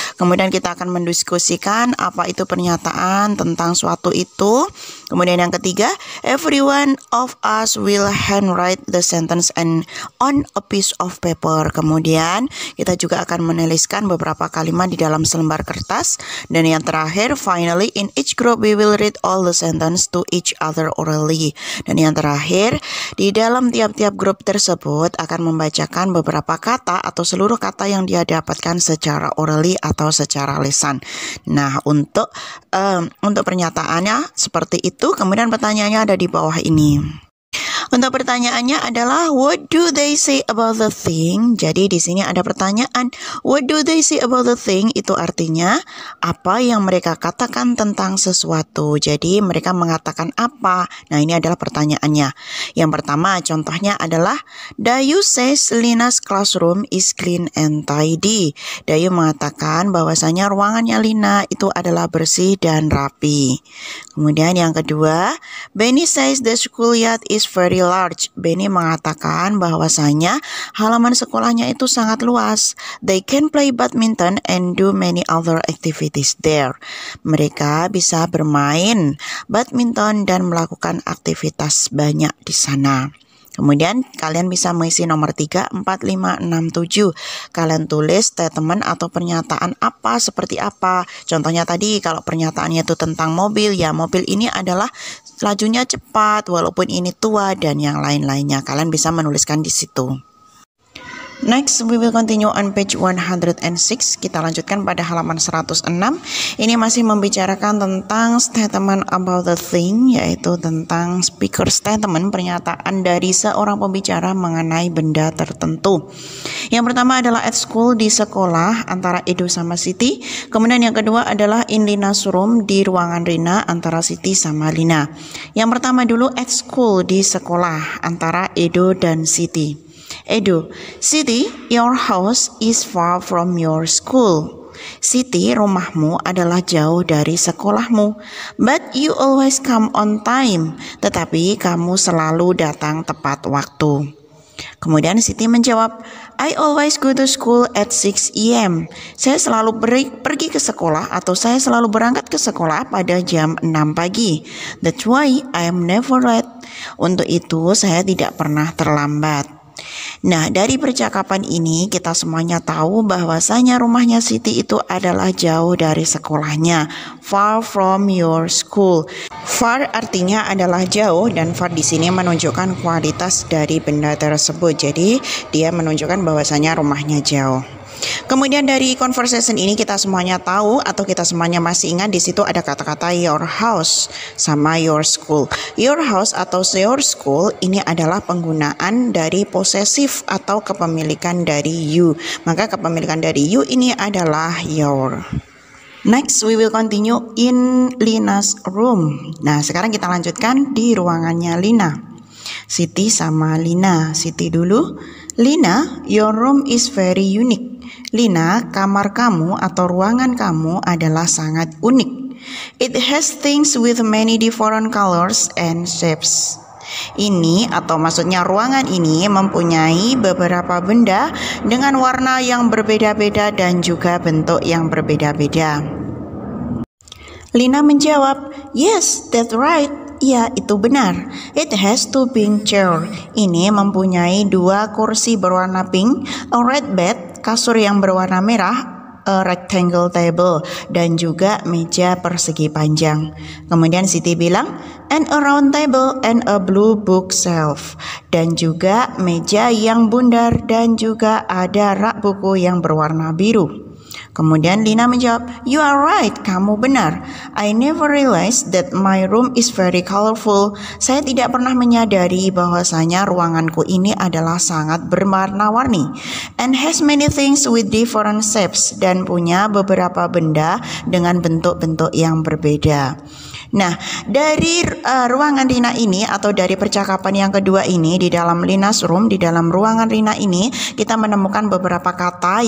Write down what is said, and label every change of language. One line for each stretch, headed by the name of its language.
Indonesian: Kemudian kita akan mendiskusikan apa itu pernyataan tentang suatu itu. Kemudian yang ketiga,
English: every one of us will handwrite the sentence and on a piece of paper.
Indonesian: Kemudian kita juga akan menuliskan beberapa kalimat di dalam selembar kertas. Dan yang terakhir,
English: finally in each group we will read all the sentence to each other orally.
Indonesian: Dan yang terakhir, di dalam tiap-tiap grup tersebut akan membacakan beberapa kata atau seluruh kata yang dia dapatkan secara orally atau secara lisan. Nah, untuk pernyataannya seperti itu. Kemudian pertanyaannya ada di bawah ini. Untuk pertanyaannya adalah
English: what do they say about the thing?
Indonesian: Jadi di sini ada pertanyaan
English: what do they say about the thing?
Indonesian: Itu artinya apa yang mereka katakan tentang sesuatu. Jadi mereka mengatakan apa? Nah, ini adalah pertanyaannya. Yang pertama contohnya adalah
English: Dayu says Lina's classroom is clean and tidy.
Indonesian: Dayu mengatakan bahwasanya ruangannya Lina itu adalah bersih dan rapi. Kemudian yang kedua,
English: Benny says the schoolyard is very large.
Indonesian: Benny mengatakan bahwasanya halaman sekolahnya itu sangat luas.
English: They can play badminton and do many other activities there.
Indonesian: Mereka bisa bermain badminton dan melakukan aktivitas banyak di sana. Kemudian kalian bisa mengisi nomor 3, 4, 5, 6, 7. Kalian tulis statement atau pernyataan apa seperti apa. Contohnya tadi kalau pernyataannya itu tentang mobil, ya mobil ini adalah lajunya cepat walaupun ini tua dan yang lain-lainnya. Kalian bisa menuliskan di situ.
English: Next, we will continue on page 106.
Indonesian: Kita lanjutkan pada halaman 106. Ini masih membicarakan tentang
English: statement about the thing,
Indonesian: yaitu tentang
English: speaker statement,
Indonesian: pernyataan dari seorang pembicara mengenai benda tertentu. Yang pertama adalah
English: at school,
Indonesian: di sekolah, antara Edo sama Siti. Kemudian yang kedua adalah
English: in Lina's room,
Indonesian: di ruangan Rina, antara Siti sama Lina. Yang pertama dulu
English: at school,
Indonesian: di sekolah, antara Edo dan Siti.
English: Edo, Siti, your house is far from your school.
Indonesian: Siti, rumahmu adalah jauh dari sekolahmu.
English: But you always come on time.
Indonesian: Tetapi kamu selalu datang tepat waktu. Kemudian Siti menjawab,
English: I always go to school at 6 AM.
Indonesian: Saya selalu pergi ke sekolah atau saya selalu berangkat ke sekolah pada jam 6 pagi.
English: That's why I am never late.
Indonesian: Untuk itu saya tidak pernah terlambat. Nah, dari percakapan ini kita semuanya tahu bahwasanya rumahnya Siti itu adalah jauh dari sekolahnya.
English: Far from your school.
Indonesian: Far artinya adalah jauh dan far di sini menunjukkan kualitas dari benda tersebut. Jadi dia menunjukkan bahwasanya rumahnya jauh. Kemudian dari conversation ini kita semuanya tahu atau kita semuanya masih ingat di situ ada kata-kata
English: your house
Indonesian: sama
English: your school. Your house
Indonesian: atau
English: your school
Indonesian: ini adalah penggunaan dari posesif atau kepemilikan dari you. Maka kepemilikan dari you ini adalah your.
English: Next, we will continue in Lina's room.
Indonesian: Nah, sekarang kita lanjutkan di ruangannya Lina. Siti sama Lina. Siti dulu.
English: Lina, your room is very unique.
Indonesian: Lina, kamar kamu atau ruangan kamu adalah sangat unik.
English: It has things with many different colors and shapes.
Indonesian: Ini atau maksudnya ruangan ini mempunyai beberapa benda dengan warna yang berbeda-beda dan juga bentuk yang berbeda-beda. Lina menjawab,
English: yes, that's right.
Indonesian: Ya, itu benar.
English: It has two pink chair.
Indonesian: Ini mempunyai 2 kursi berwarna pink,
English: a red bed,
Indonesian: kasur yang berwarna merah,
English: a rectangle table,
Indonesian: dan juga meja persegi panjang. Kemudian Siti bilang,
English: and a round table and a blue bookshelf,
Indonesian: dan juga meja yang bundar dan juga ada rak buku yang berwarna biru. Kemudian Lina menjawab,
English: "You are right,
Indonesian: kamu benar.
English: I never realized that my room is very colorful."
Indonesian: Saya tidak pernah menyadari bahwasanya ruanganku ini adalah sangat berwarna-warni.
English: And has many things with different shapes,
Indonesian: dan punya beberapa benda dengan bentuk-bentuk yang berbeda. Nah, dari ruangan Lina ini atau dari percakapan yang kedua ini di dalam
English: Lina's room,
Indonesian: di dalam ruangan Lina ini kita menemukan beberapa kata.